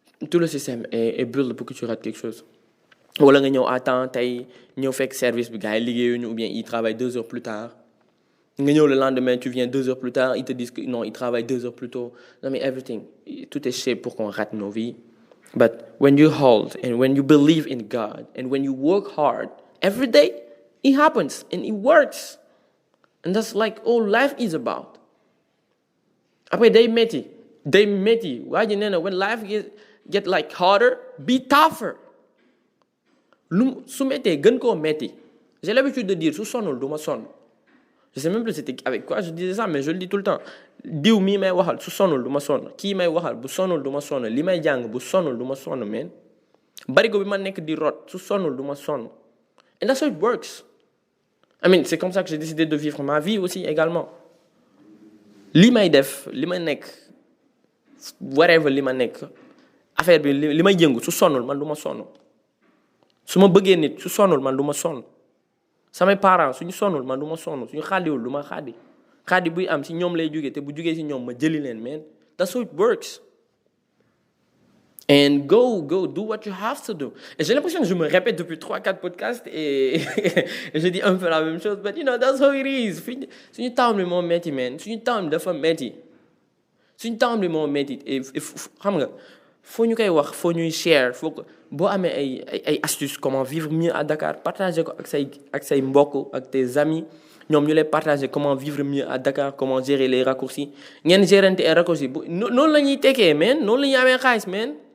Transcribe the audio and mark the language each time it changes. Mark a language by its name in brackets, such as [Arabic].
[French] Tout le système est build pour que tu rates quelque chose. [Wolof] Wala nga ñëw [French] à temps [Wolof] tey ñëw fekk service bi gars yi liggéeyuñu [French] ou bien ils travaillent 2 heures plus tard. Le lendemain, tu viens 2 heures plus tard, ils te disent que non, ils travaillent 2 heures plus tôt. Non, mais everything, tout est fait pour qu'on rate nos vies. [English] But when you hold and when you believe in God and when you work hard every day, it happens and it works. And that's like all life is about. Après, [Wolof] day métti. [English] Why you know when life get like harder, be tougher. [Wolof] Su méttee gën koo métti. [French] J'ai l'habitude de dire [Wolof] su sonnul du ma sonn. [French] Je sais même plus c'était avec quoi je disais ça, mais je le dis tout le temps. [Wolof] Diw mii may waxal su sonul du ma sonn kii may waxal bu sonul du ma sonn li may jàng bu sonul du ma sonn man barigo bi ma nekk di rot su sonul du ma sonn. [English] And that's how it works. I mean, [French] c'est comme ça que j'ai décidé de vivre ma vie aussi également. [Wolof] Li may def li ma nekk whatever li ma nekk affaire bi li may yëngu su sonul man du ma sonn su ma bëggee nit su sonul man du ma sonn. Samay parents suñu sonnul man du ma sonn suñu xaadiwul du ma xaadi buy am si ñoom lay jógee te bu jógee si ñoom ma jëli leen man [English] that's how it works. And go do what you have to do. [French] Et j'ai l'impression que je me répète depuis 3-4 podcasts et je dis un peu la même chose, [English] but you know that's how it is. [Wolof] Suñu temps bi moo métti man suñu temps bi dafa métti suñu temps bi moo métti et xam nga faut ñu koy wax faut ñuy share faut que boo amee ay astuces [French] comment vivre mieux à Dakar [Wolof] partager ko ak say mbokk ak tes amis ñoom ñu lay partager comment vivre mieux à Dakar [French] comment gérer les raccourcis [Wolof] ngeen gérante ay raccourcis noonu la ñuy tekkee man noonu la ñuy amee xaalis man